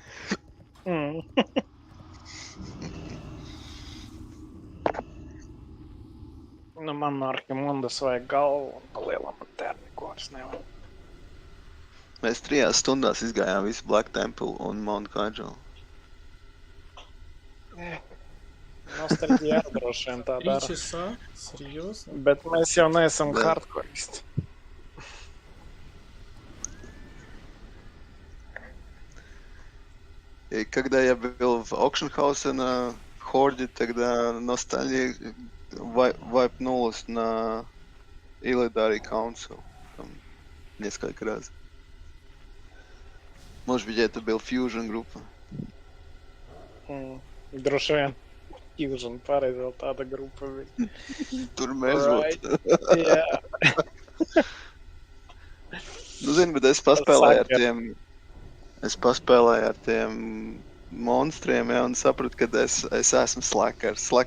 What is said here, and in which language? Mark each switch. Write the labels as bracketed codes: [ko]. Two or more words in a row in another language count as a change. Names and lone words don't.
[lv] Nu, man Arhimondas vajag galvu un pa lielam man termiku vairs nevajag. Mēs 3 stundās izgājām visu Black Temple un Mount Hyjal. Nostalģija droši vien tā 3 dara. [ru] часа? Серьезно? [lv] Bet mēs jau neesam hardcoreisti. [ru] И когда я был в Auction House на Хорде, тогда ностальгия вайпнулась на Illidari Council. Там несколько раз. Может быть, это был Fusion группа. [lv] Droši vien Fusion pareizi vēl tāda grupa bija. Tur mēs būtu. Jā. Nu, zini, bet es paspēlēju ar tiem monstriem, ja, un sapratu, ka es esmu Slacker.